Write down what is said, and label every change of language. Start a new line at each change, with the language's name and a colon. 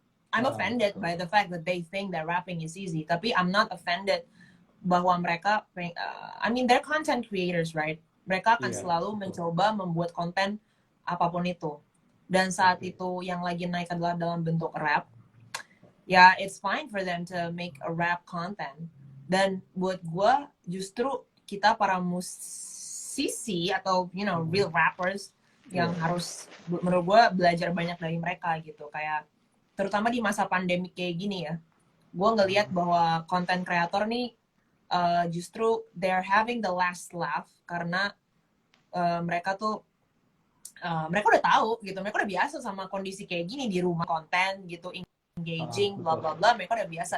English: I'm offended by the fact that they think that rapping is easy.
Indonesian: Tapi
English: I'm not offended
Indonesian: bahwa mereka,
English: I mean they're content creators, right?
Indonesian: Mereka akan selalu mencoba membuat konten apapun itu. Dan saat itu yang lagi naik adalah dalam bentuk rap.
English: Ya, it's fine for them to make a rap content.
Indonesian: Dan buat gue, justru kita para musisi atau
English: real rappers
Indonesian: yang harus, menurut gue, belajar banyak dari mereka gitu. Kayak terutama di masa pandemi kayak gini ya, gue ngelihat bahwa content creator nih justru
English: they're having the last laugh,
Indonesian: karena mereka udah tahu gitu, mereka udah biasa sama kondisi kayak gini di rumah, konten gitu, engaging, bla bla bla, mereka udah biasa.